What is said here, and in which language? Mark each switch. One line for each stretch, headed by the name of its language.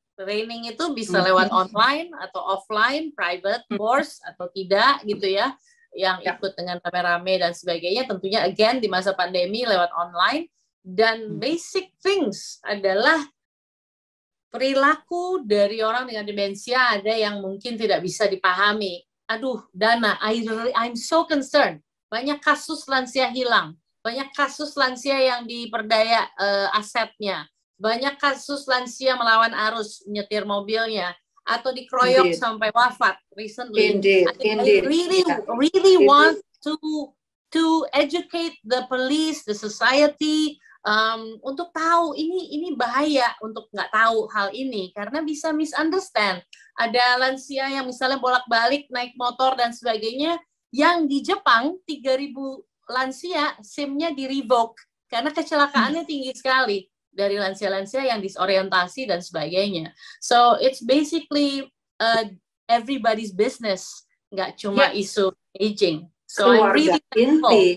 Indonesian: Training itu bisa lewat online atau offline, private course atau tidak gitu ya. Yang ikut dengan rame-rame dan sebagainya. Tentunya again di masa pandemi lewat online. Dan basic things adalah perilaku dari orang dengan demensia ada yang mungkin tidak bisa dipahami.
English: Aduh, Dana, I'm so concerned.
Indonesian: Banyak kasus lansia hilang, banyak kasus lansia yang diperdaya asetnya, banyak kasus lansia melawan arus nyetir mobilnya atau dikeroyok sampai wafat recently.
English: I really want to educate the police, the society,
Indonesian: untuk tahu ini bahaya untuk nggak tahu hal ini karena bisa misunderstand. Ada lansia yang misalnya bolak-balik naik motor dan sebagainya, yang di Jepang 3.000 lansia SIM-nya di-revoke karena kecelakaannya tinggi sekali dari lansia-lansia yang disorientasi dan sebagainya.
English: So it's basically everybody's business,
Indonesian: nggak cuma isu
English: aging. So I'm really thankful.